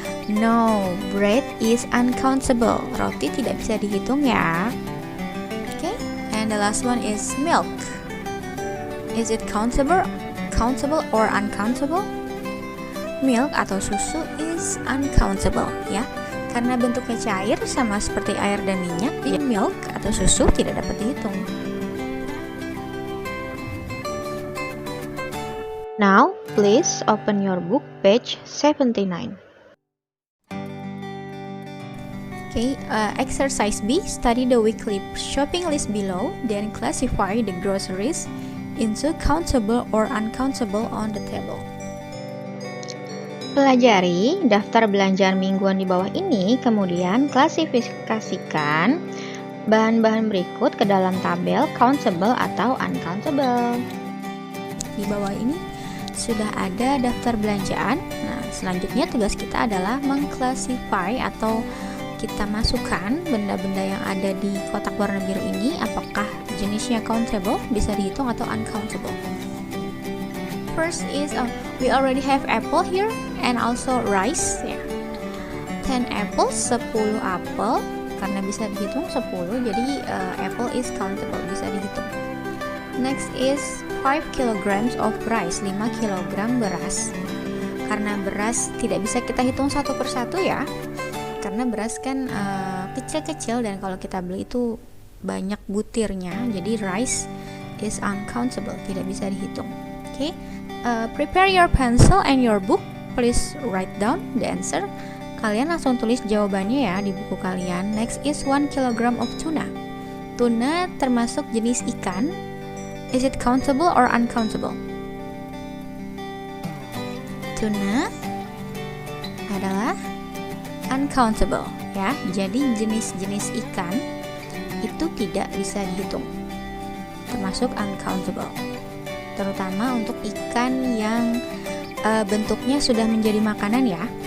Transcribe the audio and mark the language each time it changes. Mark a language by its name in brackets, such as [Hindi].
[English] No, bread is uncountable. [Indonesian] Roti tidak bisa dihitung ya. [English] Okay, and the last one is milk. Is it countable or uncountable? Milk atau susu is uncountable, ya. [Indonesian] Karena bentuknya cair sama seperti air dan minyak, jadi milk atau susu tidak dapat dihitung. [English] Now, please open your book page 79. Okay, exercise B, study the weekly shopping list below, then classify the groceries into countable or uncountable on the table. [Indonesian] Pelajari daftar belanjaan mingguan di bawah ini, kemudian klasifikasikan bahan-bahan berikut ke dalam tabel countable atau uncountable. Di bawah ini sudah ada daftar belanjaan. Nah, selanjutnya tugas kita adalah mengclassify atau kita masukkan benda-benda yang ada di kotak warna biru ini, apakah jenisnya countable, bisa dihitung, atau uncountable. [English] First is we already have apple here and also rice, ya. [Indonesian] 10 apples, 10 apel, karena bisa dihitung 10, jadi [English] apple is countable, [Indonesian] bisa dihitung. [English] Next is 5 kilograms of rice, [Indonesian] 5 kilogram beras. Karena beras tidak bisa kita hitung satu persatu, ya. Karena beras kan kecil-kecil dan kalau kita beli itu banyak butirnya, jadi [English] rice is uncountable, [Indonesian] tidak bisa dihitung. [English] Okay, prepare your pencil and your book. Please write down the answer. [Indonesian] Kalian langsung tulis jawabannya ya di buku kalian. [English] Next is 1 kilogram of tuna. [Indonesian] Tuna termasuk jenis ikan. [English] Is it countable or uncountable? [Indonesian] Tuna adalah uncountable, ya. Jadi jenis-jenis ikan itu tidak bisa dihitung, termasuk uncountable. Terutama untuk ikan yang bentuknya sudah menjadi makanan, ya.